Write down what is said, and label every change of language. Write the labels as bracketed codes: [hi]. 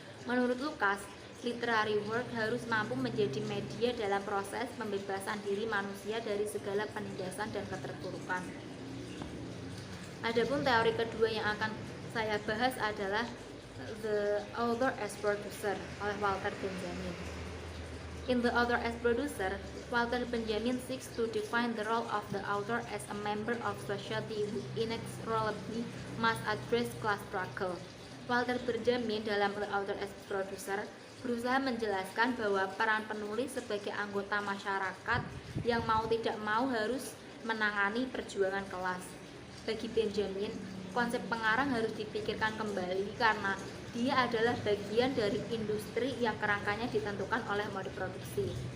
[id] Menurut Lukács, literary work harus mampu menjadi media dalam proses pembebasan diri manusia dari segala penindasan dan keterpurukan. Adapun teori kedua yang akan saya bahas adalah The Author as Producer oleh Walter Benjamin. [en] In The Author as Producer, Walter Benjamin seeks to define the role of the author as a member of society who inexorably must address class struggle. [id] Walter Benjamin dalam The Author as Producer berusaha menjelaskan bahwa peran penulis sebagai anggota masyarakat yang mau tidak mau harus menangani perjuangan kelas. Bagi Benjamin, konsep pengarang harus dipikirkan kembali karena dia adalah bagian dari industri yang kerangkanya ditentukan oleh mode produksi.